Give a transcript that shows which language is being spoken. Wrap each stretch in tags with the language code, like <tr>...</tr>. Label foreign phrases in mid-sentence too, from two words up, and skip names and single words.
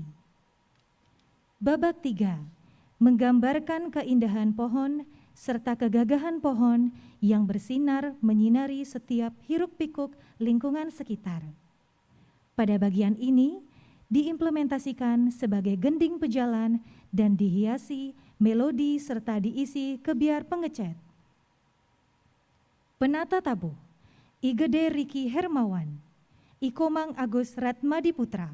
<id>Babak 3 menggambarkan keindahan pohon serta kegagahan pohon yang bersinar menyinari setiap hiruk-pikuk lingkungan sekitar. Pada bagian ini, diimplementasikan sebagai gending pejalan dan dihiasi melodi serta diisi kebiar pengecat. Penata tabuh, Igede Riki Hermawan, Ikomang Agus Ratmadi Putra.</id>